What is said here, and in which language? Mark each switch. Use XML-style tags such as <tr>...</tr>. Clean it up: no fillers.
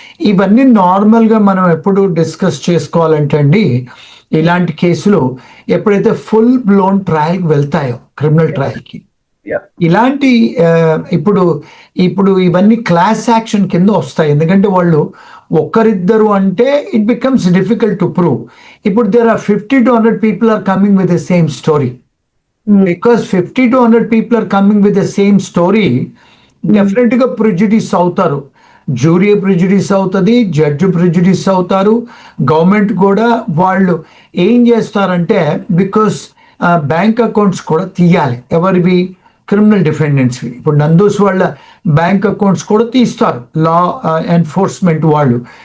<te>ఇవన్నీ నార్మల్గా మనం ఎప్పుడు డిస్కస్ చేసుకోవాలంటే అండి, ఇలాంటి కేసులు ఎప్పుడైతే ఫుల్ బ్లోన్ ట్రయల్కి వెళ్తాయో, క్రిమినల్ ట్రయల్కి, ఇలాంటి ఇప్పుడు ఇవన్నీ క్లాస్ యాక్షన్ కింద వస్తాయి. ఎందుకంటే వాళ్ళు ఒక్కరిద్దరు అంటే</te> <en>It becomes difficult to prove. ఇప్పుడు there are 50 to 100 people are coming with the same story. Because 50 to 100 people are coming with the same story,</en> <te>definite గా ప్రిజుడిస్ అవుతారు. జ్యూరీ ప్రిజుడిస్ అవుతుంది, జడ్జి ప్రిజుడిస్ అవుతారు, గవర్నమెంట్ కూడా. వాళ్ళు ఏం చేస్తారంటే because bank accounts కూడా తీయాలి, ఎవరివి? క్రిమినల్ డిఫెండెంట్స్వి. ఇప్పుడు నందూస్ వాళ్ళ బ్యాంక్ అకౌంట్స్ కూడా తీస్తారు, లా ఎన్ఫోర్స్మెంట్ వాళ్ళు.</te>